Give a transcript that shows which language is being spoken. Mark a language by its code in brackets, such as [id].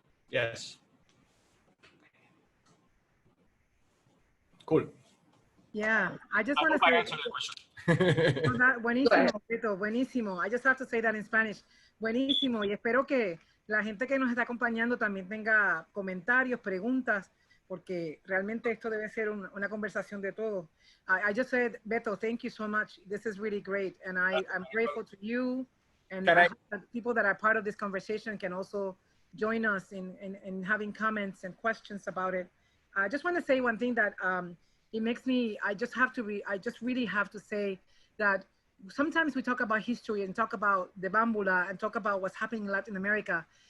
[en] Yes. Cool. Yeah, I just want to say [es] buenísimo, Beto, buenísimo. [en] I just have to say that in Spanish. [es] Buenísimo. Y espero que la gente que nos está acompañando también tenga comentarios, preguntas, porque realmente esto debe ser una conversación de todos. [en] I just said, Beto, thank you so much. This is really great. And I'm grateful to you. And I hope that people that are part of this conversation can also join us in having comments and questions about it. I just want to say one thing that it makes me, I just really have to say that sometimes we talk about history and talk about the Bambula and talk about what's happening in Latin America.